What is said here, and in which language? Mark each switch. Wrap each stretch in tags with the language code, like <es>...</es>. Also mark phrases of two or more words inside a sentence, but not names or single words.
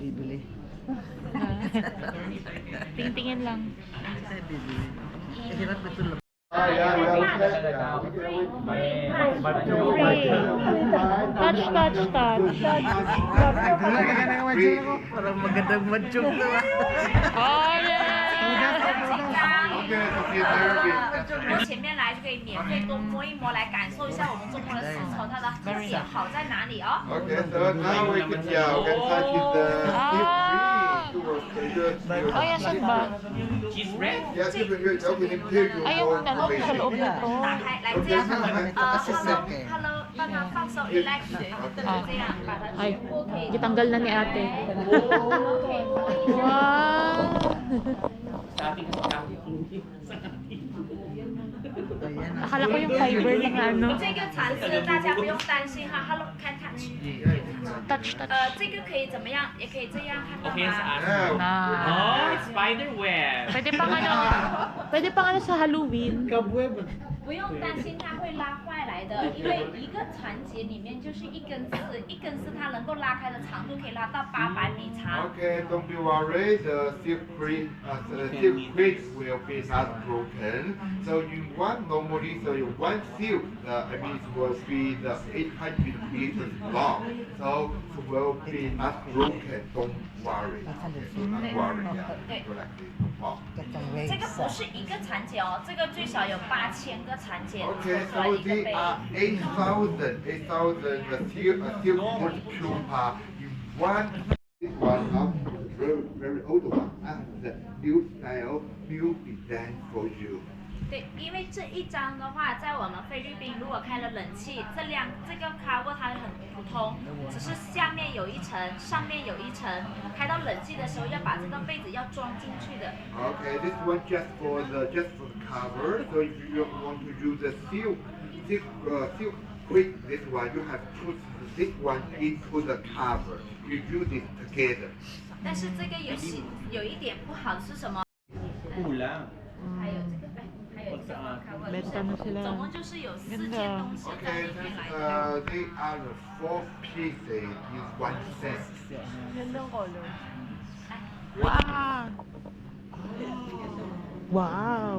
<tl>Tingtingin lang.</tl> <en>Touch, touch, touch.</en> <tl>Parang magandang madyong to ah.</tl> <en>Oh, yeah!</en> <zh>摸前面来就可以免费多摸一摸，来感受一下我们中国的丝绸它的特点好在哪里哦。</zh> <en>Okay, so now we can touch the</en> <tl>Oh, yan, saan ba?</tl> <en>Yes, you can hear it. Okay, then here you</en> <tl>Ay, yung ano, sa loob nito.</tl> <zh>打开，来这样，Hello，帮他放手 relax，这样把它 Ay, 全部可以。</zh> <tl>gitanggal na ni ate. Wow! Akala ko yung fiber lang na ano.</tl> <zh>这个蚕丝大家不用担心哈，</zh> <en>Hello can touch。 Touch, touch.</en> <zh>这个可以怎么样？也可以这样，看到</zh> <en>Okay,</en> <zh>吗？</zh> <tl>saan? Na.</tl> <en>Oh, spider web.</en> <tl>Pwede pang ano sa Halloween.</tl> <zh>不用担心它会拉坏来的，因为一个缠结里面就是一根丝，一根丝它能够拉开的长度可以拉到800米长。</zh> <en>Okay, don't be worried. The silk quick will be not broken. So you want normally, so you want silk. I mean, it will be the 800 meters long. So it will be not broken. Don't worry. Okay, so not worry. Yeah, Okay. so like this, no problem.</en> <zh>这个不是一个缠结哦，这个最少有8000个缠结做</zh> <en>Okay,</en> <zh>出来</zh> <en>so</en> <zh>一个</zh> <en>they</en> <zh>杯。</zh> <en>are 8,000 the silk pupa in one. This one now, very very old one, and the new style, new design for you.</en> <zh>对，因为这一张的话，在我们菲律宾如果开了冷气，这个 cover 它很普通，只是下面有一层，上面有一层，开到冷气的时候要把这个被子要装进去的。</zh> <en>Okay, this one just for the cover. So if you want to use the silk quick, this one you have to put this one into the cover. You use it together.</en> <zh>但是这个有一点不好是什么？</zh> <tl>Kulang.</tl> <zh>还有这个，还有这个 cover，</zh> <tl>Benta na sila.</tl> <zh>总共就是有4件</zh> <tl>Ganda.</tl> <zh>东西在</zh> <en>Okay,</en> <zh>里面来</zh> <en>they are the 4 pieces in one set. Wow! Wow!</en>